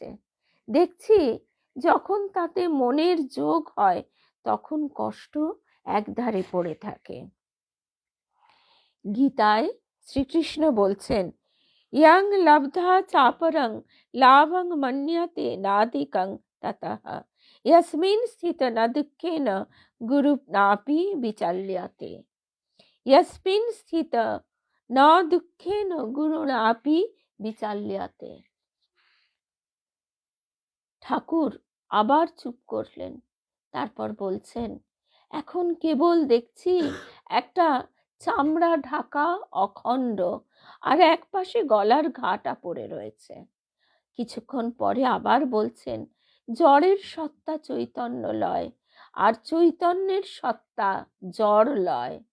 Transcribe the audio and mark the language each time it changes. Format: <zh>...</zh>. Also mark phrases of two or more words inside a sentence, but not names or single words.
<bn>দেখছি যখন তাতে মনের যোগ হয় তখন কষ্ট একধারে পড়ে থাকে। গীতায় শ্রীকৃষ্ণ বলছেন,</bn> <sa>ইয়াং লব্ধা চাপরং লাভং মন্যতে নাদিকং ততঃ। यस्मिन् स्थित न दुःखेन गुरुनापि विचाल्यते। यस्मिन् स्थित न दुःखेन गुरुनापि विचाल्यते।</sa> <bn>ঠাকুর আবার চুপ করলেন, তারপর বলছেন, এখন কেবল দেখছি একটা চামড়া ঢাকা অখণ্ড, আর এক পাশে গলার ঘাটা পড়ে রয়েছে। কিছুক্ষণ পরে আবার বলছেন, জড়ের সত্তা চৈতন্য লয়, আর চৈতন্যের সত্তা জড় লয়।</bn>